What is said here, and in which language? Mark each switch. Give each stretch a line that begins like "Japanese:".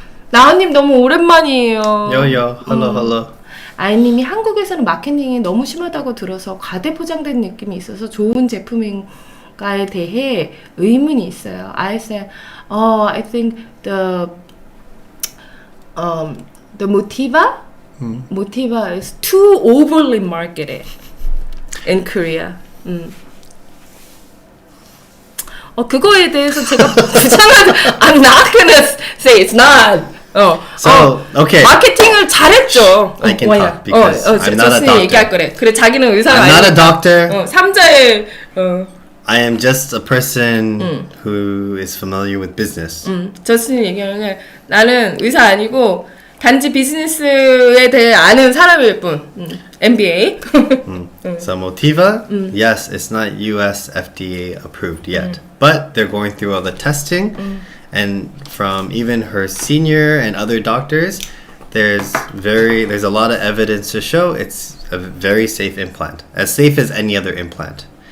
Korean: 나은님 너무 오랜만이에요.
English: Yo, hello.
Korean: 아이님이 한국에서는 마케팅이 너무 심하다고 들어서 과대포장된 느낌이 있어서 좋은 제품인가에 대해 의문이 있어요.
English: I said, I think the Motiva is too overly marketed in Korea.
Korean: 그거에 대해서 제가
English: I'm not gonna say it's not. Okay.
Korean: 마케팅을 잘했죠.
English: I can talk because I'm not a
Korean: 저스틴이
English: doctor.
Korean: 얘기할 거래. 그래, 자기는 의사가
English: I'm not a doctor.
Korean: 삼자의
English: I am just a person who is familiar with business.
Korean: 저스틴이 얘기하는 게 나는 의사 아니고 단지 비즈니스에 대해 아는 사람일 뿐.
English: MBA. So Motiva, yes, it's not US FDA approved yet, but they're going through all the testing, and from even her senior and other doctors, there's a lot of evidence to show it's a very safe implant, as safe as any other implant.